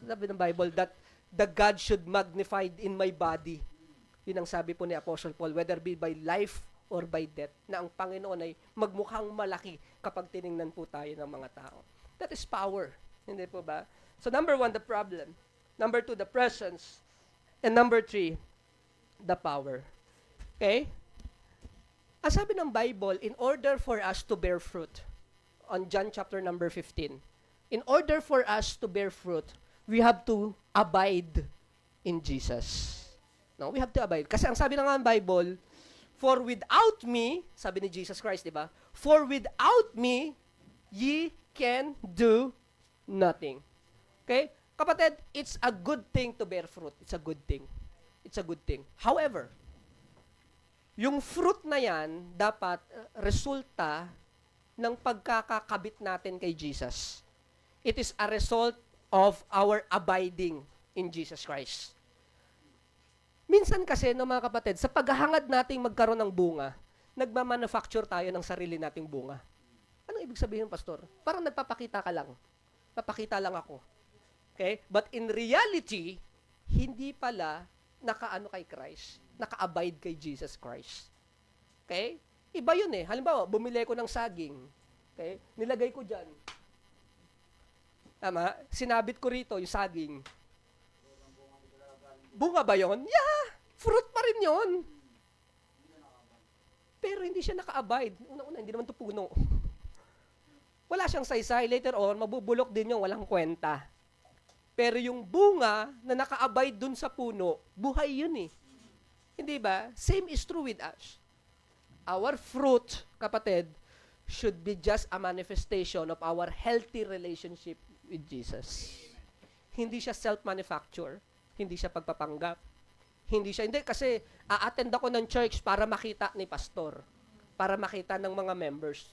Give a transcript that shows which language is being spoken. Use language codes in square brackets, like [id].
[tl] Sabi ng [en] Bible that the God should magnified in my body. [tl] Yun ang sabi po ni Apostle Paul, [en] whether be by life or by death, [tl] na ang Panginoon ay magmukhang malaki kapag tiningnan po tayo ng mga tao. [en] That is power. [tl] Hindi po ba? [en] So number 1, the problem. Number 2, the presence. And number 3, the power. Okay? Ang sabi ng Bible, in order for us to bear fruit, on John chapter number 15, in order for us to bear fruit, we have to abide in Jesus. No, we have to abide. [tl] Kasi ang sabi ng Bible, [en] for without me, [tl] sabi ni Jesus Christ, di ba? [en] For without me, ye can do nothing. Okay? Kapatid, it's a good thing to bear fruit. It's a good thing. It's a good thing. However, [tl] yung fruit na yan, dapat resulta ng pagkakakabit natin kay Jesus. [en] It is a result of our abiding in Jesus Christ. [tl] Minsan kasi, no, mga kapatid, sa paghahangad nating magkaroon ng bunga, nagmamanufacture tayo ng sarili nating bunga. Anong ibig sabihin, Pastor? Parang nagpapakita ka lang. Papakita lang ako. Okay? [en] But in reality, [tl] hindi pala nakaano kay Christ, naka-abide kay Jesus Christ. Okay? Iba yun eh. Halimbawa, bumili ko ng saging. Okay? Nilagay ko dyan. Tama? Sinabit ko rito yung saging. Bunga ba yun? Yeah! Fruit pa rin yun. Pero hindi siya naka-abide. Una-una, hindi naman ito puno. Wala siyang saysay. Later on, mabubulok din yung walang kwenta. Pero yung bunga na naka-abide dun sa puno, buhay yun eh. Hindi ba? [en] Same is true with us. Our fruit, kapatid, should be just a manifestation of our healthy relationship with Jesus. [tl] Hindi siya self-manufacture. Hindi siya pagpapanggap. Hindi kasi a-attend ako ng church para makita ni pastor. para makita ng mga members.